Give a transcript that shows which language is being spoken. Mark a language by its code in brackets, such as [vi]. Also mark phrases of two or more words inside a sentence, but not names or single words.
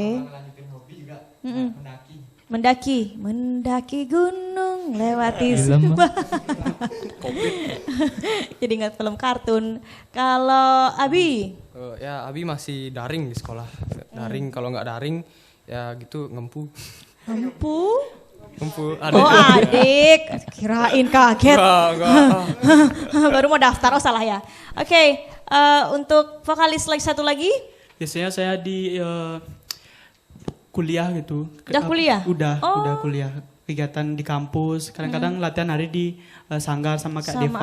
[id] Kalau lanjutin hobi juga mendaki. Mendaki gunung lewati Film. sembah. Jadi ingat film kartun. Kalau Abi? Ya Abi masih daring di sekolah. Daring, kalau nggak daring ya gitu ngempu. Empu? Ngempu Oh adik, kirain kaget. Enggak. Baru mau daftar, oh salah ya. Oke, untuk vokalis lagi satu lagi. Biasanya saya di kuliah gitu. Udah kuliah? Udah Oh. kuliah. Kegiatan di kampus, kadang-kadang latihan hari di sanggar sama Kak Deva.